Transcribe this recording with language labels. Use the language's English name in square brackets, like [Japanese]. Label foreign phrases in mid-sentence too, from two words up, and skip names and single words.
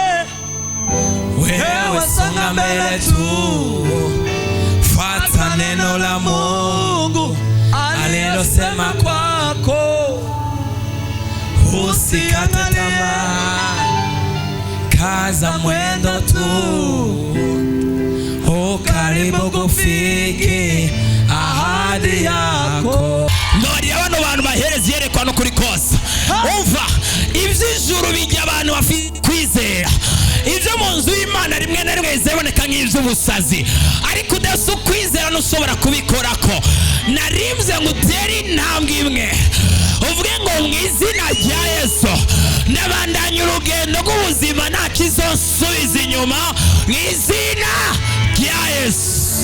[Swahili] wewe songa mbele tu, fuata neno la Mungu alilosema kwako, usikate tamaa, kaza mwendo tu, karibu kufiki ahadi yako. [Rundi] Nori abantu bahereza yerekwano kuri kosa. Umva, ivy'ijuru bijya abantu bafite kwizera, ibyo mu nzu y'Imana rimwe na rimwe ziboneka nk'ivy'ubusazi, ariko udafite kwizera ntushobora kubikorako. Narimvye ngo utere intambwe imwe, uvuge ngo mu izina rya Yesu ndabandanya urugendo rw'ubuzima, nta kizonsubiza inyuma mu izina rya Yesu.